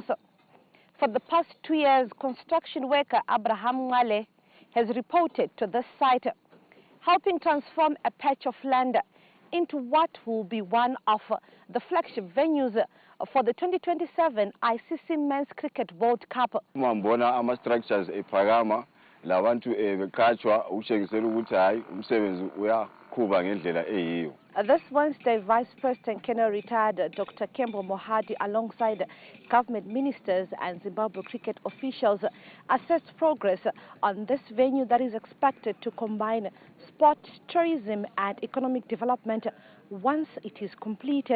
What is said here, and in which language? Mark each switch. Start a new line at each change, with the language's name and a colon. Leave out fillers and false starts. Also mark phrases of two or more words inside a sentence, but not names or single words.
English: For the past 2 years, construction worker Abraham Ngale has reported to this site, helping transform a patch of land into what will be one of the flagship venues for the 2027 ICC Men's Cricket World Cup.
North Ndebele: Mambona ama structures ephakama labantu beqhatshwa ukushengisela ukuthi hayi umsebenzi uyaqhuba ngendlela eyiyo.
English: This Wednesday, Vice President Colonel retired Dr. Kembo Mohadi alongside government ministers and Zimbabwe cricket officials assessed progress on this venue that is expected to combine sport, tourism and economic development once it is completed.